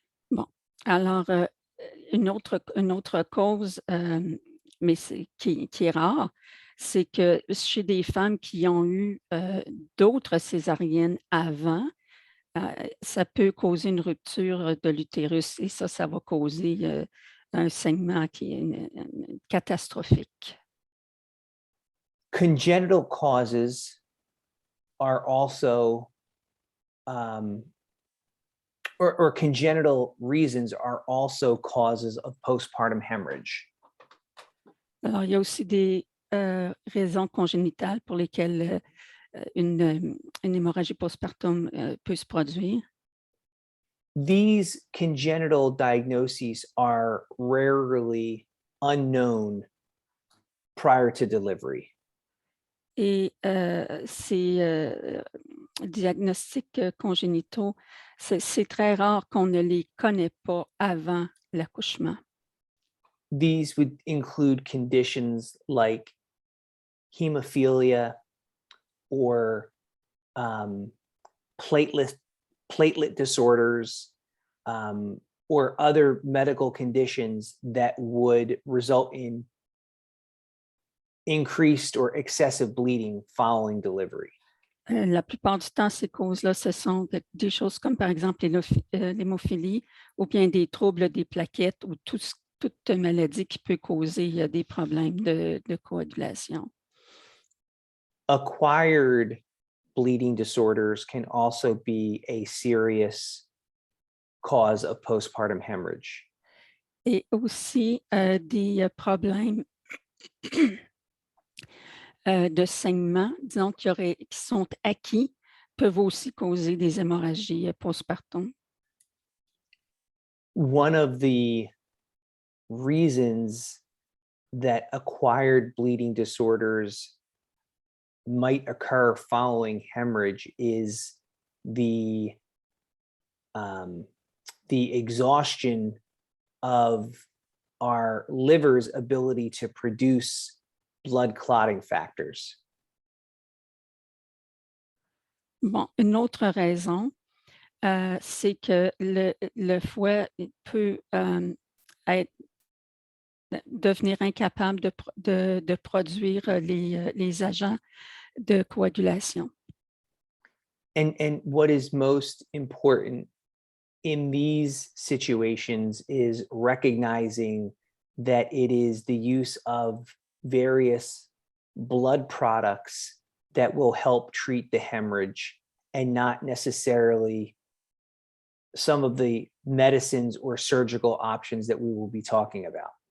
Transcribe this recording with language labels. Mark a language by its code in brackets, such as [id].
[fr] Bon, alors, une autre cause, mais qui est rare, c'est que chez des femmes qui ont eu d'autres césariennes avant, ça peut causer une rupture de l'utérus et ça va causer un saignement qui est catastrophique. [en] Congenital causes are also, or congenital reasons are also causes of postpartum hemorrhage. [fr] Alors, il y a aussi des raisons congénitales pour lesquelles une hémorragie postpartum peut se produire. [en] These congenital diagnoses are rarely unknown prior to delivery. [fr] Et ces diagnostics congénitaux, c'est très rare qu'on ne les connaît pas avant l'accouchement. [en] These would include conditions like hemophilia or platelet disorders, or other medical conditions that would result in increased or excessive bleeding following delivery. [fr] La plupart du temps, ces causes-là, ce sont des choses comme, par exemple, l'hémophilie ou bien des troubles des plaquettes ou toute maladie qui peut causer des problèmes de coagulation. [en] Acquired bleeding disorders can also be a serious cause of postpartum hemorrhage. [fr] Et aussi des problèmes de saignement, disons, qui sont acquis, peuvent aussi causer des hémorragies postpartum. [en] One of the reasons that acquired bleeding disorders might occur following hemorrhage is the exhaustion of our liver's ability to produce blood clotting factors. [fr] Bon, une autre raison, c'est que le foie peut devenir incapable de produire les agents de coagulation. [en] And what is most important in these situations is recognizing that it is the use of various blood products that will help treat the hemorrhage and not necessarily some of the medicines or surgical options that we will be talking about.